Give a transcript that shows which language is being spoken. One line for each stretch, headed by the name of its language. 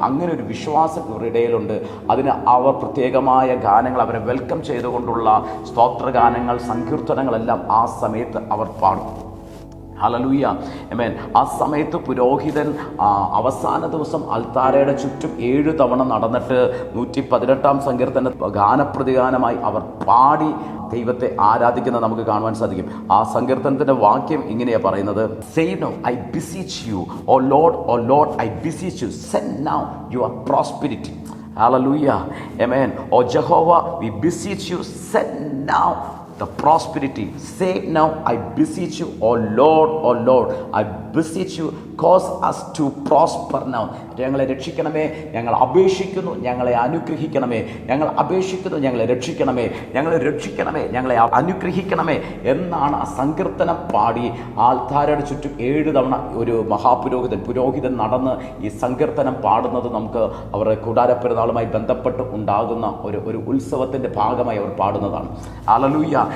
Malayalam: അങ്ങനെ ഒരു വിശ്വാസം ഇവരുടെ ഇടയിലുണ്ട്. അതിന് അവർ പ്രത്യേകമായ ഗാനങ്ങൾ, അവരെ വെൽക്കം ചെയ്തുകൊണ്ടുള്ള സ്തോത്രഗാനങ്ങൾ, സങ്കീർത്തനങ്ങളെല്ലാം ആ സമയത്ത് അവർ പാടും. ഹല്ലേലൂയ, ആമേൻ. ആ സമയത്ത് പുരോഹിതൻ അവസാന ദിവസം അൽത്താരയുടെ ചുറ്റും 7 തവണ നടന്നിട്ട് 118-ാം സങ്കീർത്തന ഗാനപ്രതിഗാനമായി അവർ പാടി ദൈവത്തെ ആരാധിക്കുന്നത് നമുക്ക് കാണുവാൻ സാധിക്കും. ആ സങ്കീർത്തനത്തിന്റെ വാക്യം ഇങ്ങനെയാണ് പറയുന്നത്:
English: Say now, I beseech you, O Lord, I beseech you, send now your prosperity. Hallelujah, amen. O Jehovah, we beseech you, send now the prosperity. Save now, I beseech you, O Lord, I beseech you, cause us to prosper now.
Malayalam: ഞങ്ങളെ രക്ഷിക്കണമേ, ഞങ്ങൾ അപേക്ഷിക്കുന്നു, ഞങ്ങളെ അനുഗ്രഹിക്കണമേ. ഞങ്ങൾ അപേക്ഷിക്കുന്നു, ഞങ്ങളെ രക്ഷിക്കണമേ. ഞങ്ങളെ രക്ഷിക്കണമേ, ഞങ്ങളെ അനുഗ്രഹിക്കണമേ എന്നാണ് ആ സങ്കീർത്തനം പാടി ആൽത്താരയുടെ ചുറ്റും 7 തവണ ഒരു പുരോഹിതൻ നടന്ന് ഈ സങ്കീർത്തനം പാടുന്നത് നമുക്ക് അവരുടെ കൂടാരപ്പെരുന്നാളുമായി ബന്ധപ്പെട്ട് ഉണ്ടാകുന്ന ഒരു ഉത്സവത്തിൻ്റെ ഭാഗമായി അവർ പാടുന്നതാണ്. ഹല്ലേലൂയ.